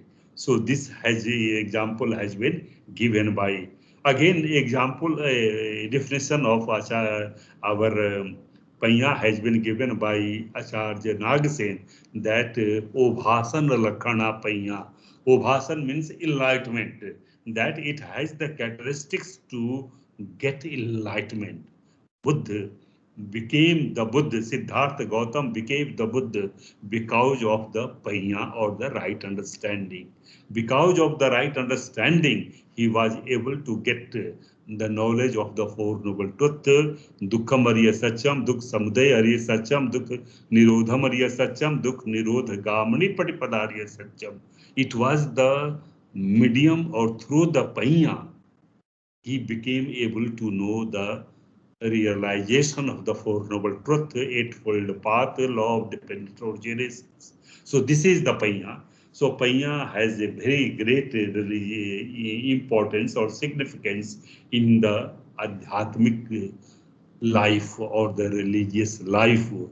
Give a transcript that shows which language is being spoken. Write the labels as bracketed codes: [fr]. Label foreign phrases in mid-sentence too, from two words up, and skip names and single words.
[en] So this example has been given by, again, example definition of our paññā has been given by Acharya Nagasen, that [pi] obhāsana lakkhaṇā paññā. [en] Obhāsana means enlightenment, that it has the characteristics to get enlightenment. Buddha became the Buddha, Siddhartha Gautam became the Buddha because of the paññā, or the right understanding. Because of the right understanding, he was able to get the knowledge of the Four Noble Truths, [pi] dukkha mariya satyam, dukkha samudaya ariya satyam, dukkha nirodha mariya satyam, dukkha nirodha gamani patipadariya satyam. [en] It was the medium, or through the paññā, he became able to know the realization of the Four Noble Truths, Eightfold Path, Law of Dependent Originations. So this is the paññā. So paññā has a very great importance or significance in the adhyatmic life or the religious life.